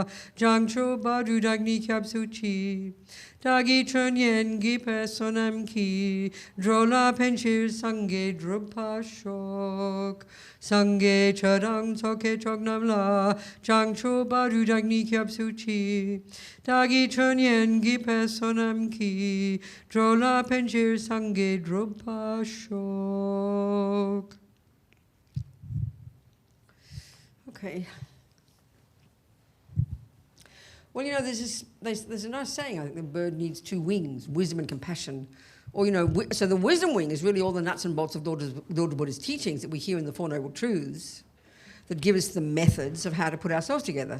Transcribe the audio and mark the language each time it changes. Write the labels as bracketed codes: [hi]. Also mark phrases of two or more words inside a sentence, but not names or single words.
[bo] བྱང་ཆུབ་བར་དུ་བདག་ནི་སྐྱབས་སུ་མཆི། བདག་གིས་ཆོས་ཉན་བགྱིས་པའི་བསོད་ནམས་ཀྱིས། འགྲོ་ལ་ཕན་ཕྱིར་སངས་རྒྱས་འགྲུབ་པར་ཤོག། སངས་རྒྱས་ཆོས་དང་ཚོགས་ཀྱི་མཆོག་རྣམས་ལ། བྱང་ཆུབ་བར་དུ་བདག་ནི་སྐྱབས་སུ་མཆི། བདག་གིས་ཆོས་ཉན་བགྱིས་པའི་བསོད་ནམས་ཀྱིས། འགྲོ་ལ་ཕན་ཕྱིར་སངས་རྒྱས་འགྲུབ་པར་ཤོག. [en] Okay. Well, there's a nice saying, I think the bird needs two wings, wisdom and compassion. Or, so the wisdom wing is really all the nuts and bolts of Lord Buddha's teachings that we hear in the Four Noble Truths that give us the methods of how to put ourselves together.